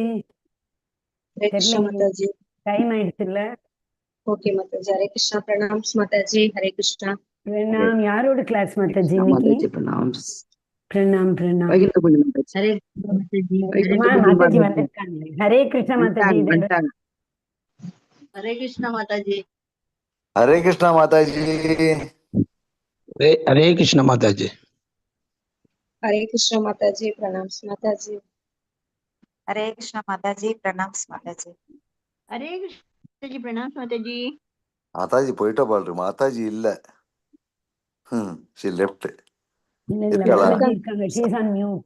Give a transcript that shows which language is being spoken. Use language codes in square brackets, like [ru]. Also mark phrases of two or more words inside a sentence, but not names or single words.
[hi] कृष्ण माता जी [ta] டைம் ஆயிடுச்சுல [hi] ओके माता जी हरे कृष्णा प्रणाम माता जी हरे कृष्णा प्रणाम यारोड क्लास माता जी माता निकी जी प्रणाम प्रणाम प्रणाम [ta] வைகுண்ட பூஜை மாதா ஜி. [hi] हरे माता जी [ta] வைகுண்ட பூஜை [hi] माता जी [ta] மாதா ஜி. வந்திருக்காங்க [hi] हरे कृष्णा माता जी [ta] வந்துட்டாங்க. [hi] हरे कृष्णा माता जी हरे कृष्णा माता जी हरे कृष्ण माता जी हरे कृष्णा माता जी प्रणाम माता जी हरे कृष्ण माता जी प्रणाम माता जी हरे कृष्ण जी प्रणाम माता जी [ta] மாதாஜி போயிட்ட பாரு மாதாஜி இல்ல [en] she left [ta] இல்ல இல்ல இருக்காளா மாதாஜி இருக்காங்க [en] she is on mute